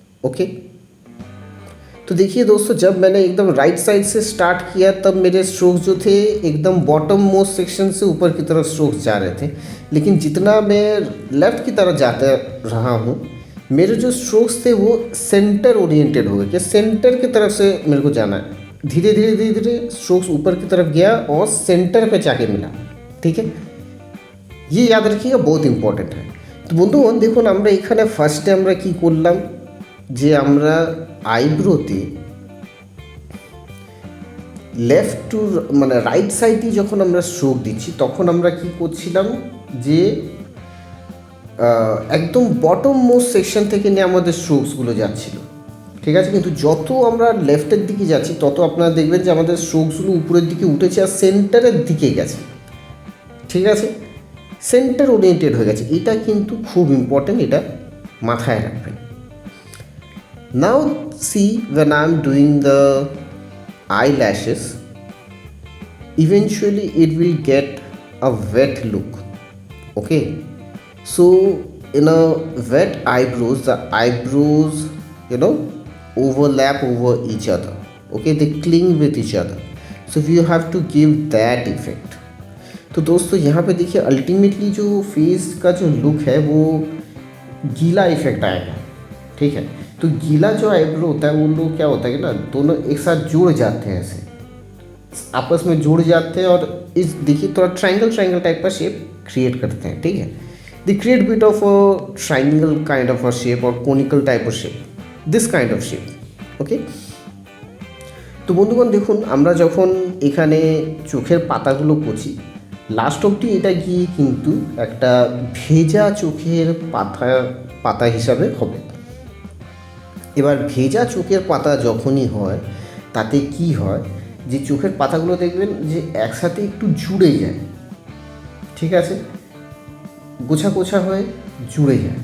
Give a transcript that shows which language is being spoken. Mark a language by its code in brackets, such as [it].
[hi] okay, तो देखिए दोस्तों जब मैंने एकदम राइट साइड से स्टार्ट किया तब मेरे स्ट्रोक्स जो थे एकदम बॉटम मोस्ट सेक्शन से ऊपर की तरफ स्ट्रोक्स जा रहे थे, लेकिन जितना मैं लेफ़्ट की तरफ जाता रहा हूँ मेरे जो स्ट्रोक्स थे वो सेंटर ओरिएंटेड हो गए कि सेंटर की तरफ से मेरे को जाना है। धीरे धीरे धीरे धीरे स्ट्रोक्स ऊपर की तरफ गया और सेंटर पे जाके मिला, ठीक है, ये याद रखिएगा, बहुत इम्पोर्टेंट है। [bn] तो বন্ধুগণ দেখুন আমরা এখানে ফার্স্টে আমরা কি করলাম যে আমরা আইব্রোতে লেফট টু মানে রাইট সাইডে যখন আমরা স্ট্রোক দিচ্ছি তখন আমরা কি করছিলাম যে একদম বটম মোস্ট সেকশন থেকে নিয়ে আমাদের স্ট্রোকসগুলো যাচ্ছিল, ঠিক আছে, কিন্তু যত আমরা লেফটের দিকে যাচ্ছি তত আপনারা দেখবেন যে আমাদের স্ট্রোকসগুলো উপরের দিকে উঠেছে আর সেন্টারের দিকে গেছে, ঠিক আছে, সেন্টার ওরিয়েন্টেড হয়ে গেছে। এটা কিন্তু খুব ইম্পর্টেন্ট, এটা মাথায় রাখবেন। [en] Now see when I am doing the eyelashes eventually it will get a wet look। okay, so in a wet eyebrows the eyebrows overlap over each other, okay, they cling with each other, so you have to give that effect। [hi] तो दोस्तों यहाँ पे देखिए ultimately जो face का जो look है वो गीला इफेक्ट आएगा, ठीक है। तो गीला जो आईब्रो होता है वो लोग क्या होता है कि ना दोनों एक साथ जुड़ जाते हैं, ऐसे आपस में जुड़ जाते हैं और इस देखिए थोड़ा ट्रायंगल टाइप का शेप क्रिएट करते हैं, ठीक है। [en] They create bit of a triangle kind of a shape और conical type of shape, this kind of shape, okay. [bn] তো বন্ধুগণ দেখুন, আমরা যখন এখানে চোখের পাতাগুলো কচি, লাস্ট অবধি এটা গিয়ে কিন্তু একটা ভেজা চোখের পাতা হিসাবে হবে। এবার ভেজা চোখের পাতা যখনই হয়, তাতে কি হয়, যে চোখের পাতাগুলো দেখবেন যে একসাথে একটু জুড়ে যায়, ঠিক আছে, গোছা গোছা হয়ে জুড়ে যায়।